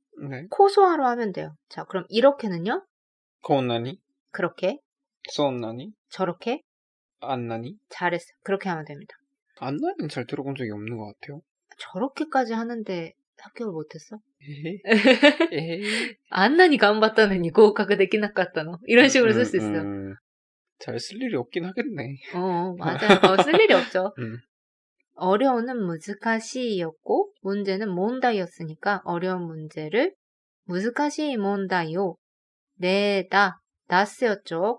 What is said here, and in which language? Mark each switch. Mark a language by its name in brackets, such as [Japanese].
[Korean] 네. 코소하로 하면 돼요. 자, 그럼 이렇게는요? [Japanese] こんなに [Korean] 그렇게. [Japanese] そんなに [Korean] 저렇게. [Japanese] あんなに [Korean] 잘했어요. 그렇게 하면 됩니다. 안 나는 잘 들어본 적이 없는 것 같아요. 저렇게까지 하는데 합격을 못했어? 에헤. [Japanese] あんなに頑張ったのに合格できなかったの? [Korean] 이런 식으로 쓸 수 있어요. 잘 쓸 일이 없긴 하겠네. 맞아요. 쓸 일이 없죠. 어려운은 무즈카시였고 문제는 몬다이였으니까 어려운 문제를 무즈카시 몬다이요. 네다. 나스였죠.